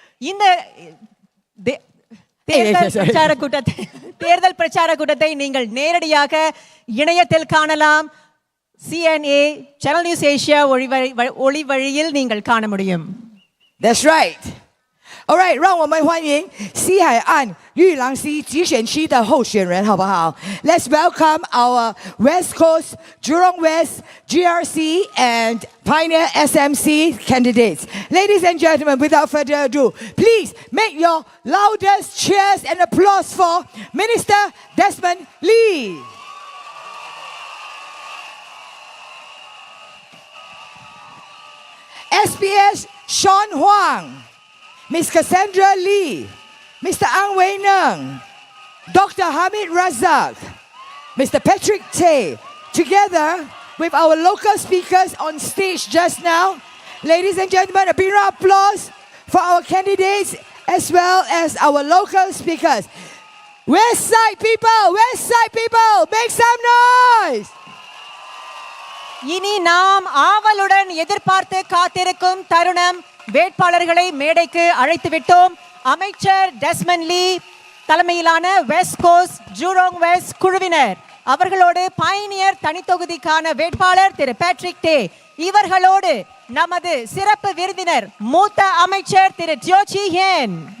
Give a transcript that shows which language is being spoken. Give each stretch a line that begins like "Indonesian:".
Tamil: இந்த தேர்தல் பிரச்சார கூட்டத்தை நீங்கள் நேரடியாக இணையத்தில் காணலாம். CNA Channel News Asia ஒளி வழியில் நீங்கள் காண முடியும்.
English: That's right. All right,
Chinese: 让我们欢迎西海岸玉郎溪集选区的候选人，好不好？
English: Let's welcome our West Coast, Jurong West, GRC and Pioneer SMC candidates. Ladies and gentlemen, without further ado, please make your loudest cheers and applause for Minister Desmond Lee. SPS Sean Huang, Ms. Cassandra Lee, Mr. Ang Wei Neng, Dr. Hamid Razak, Mr. Patrick Tay, together with our local speakers on stage just now. Ladies and gentlemen, a big round of applause for our candidates as well as our local speakers. West Side people, make some noise!
Tamil: இனி நாம் ஆவலுடன் எதிர்பார்த்து காத்திருக்கும் தருணம். வேட்பாளர்களை மேடைக்கு அழைத்து விட்டோம். அமைச்சர் டெஸ்மண்ட் லீ தலைமையிலான வெஸ்ட் கோஸ்ட் ஜூரோங் வெஸ்ட் குழுவினர், அவர்களோடு பயனியர் தனித்தொகுதிக்கான வேட்பாளர் திரு பேட்ரிக் டே, இவர்களோடு நமது சிறப்பு விருந்தினர் மூத்த அமைச்சர் திரு ஜோச்சி ஹேன்.